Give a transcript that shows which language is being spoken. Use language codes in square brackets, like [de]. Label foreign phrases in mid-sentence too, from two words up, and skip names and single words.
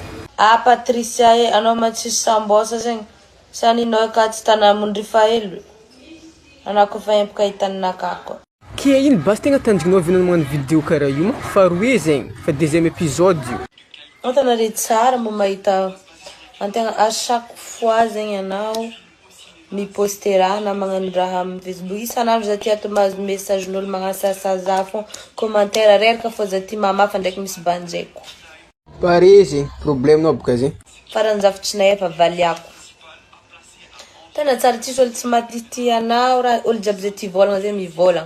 [mg] Ah Patricia anao man tsisy sambosa zegny. Saninao ka tsy tana mundrifa helo. Anako fa empaka hitanakako. ke iny basy tegna tanjognao vinao magnano vidéo karaha io ma faroe zegny fa [fr] deuxième épisode [mg] io Antanare tsara mo mahita antegna [fr] à chaque fois [mg] zegny anao miposter raha na magnano raha amin'ny Facebook. Isanandro za ty ato mahazo message n'olo magnasasa za fô commentaire reraka fô za ty mamafa ndraiky misy banjaiko. pare zegny problemenao boka zegny Farany zavitrinay efa valiako. Tena tsara tsisy olo tsy matity anao raha olo jiaby zay ty volagna zay mivolagna.